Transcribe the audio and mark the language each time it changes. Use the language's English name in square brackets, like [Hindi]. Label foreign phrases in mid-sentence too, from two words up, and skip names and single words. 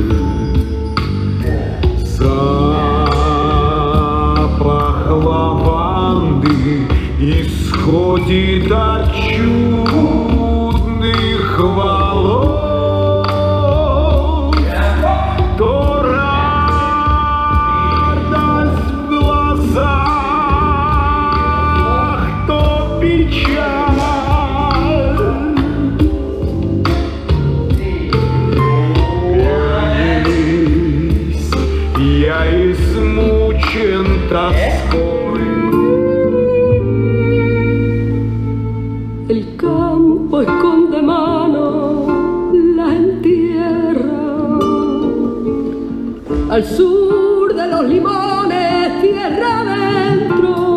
[Russian] Запах лаванды исходит от чудных волос, то радость в глазах, то печаль. Вернись, я измучен тоской. [Spanish] El campo esconde mano, la entierra. Al sur de los limones, tierra adentro.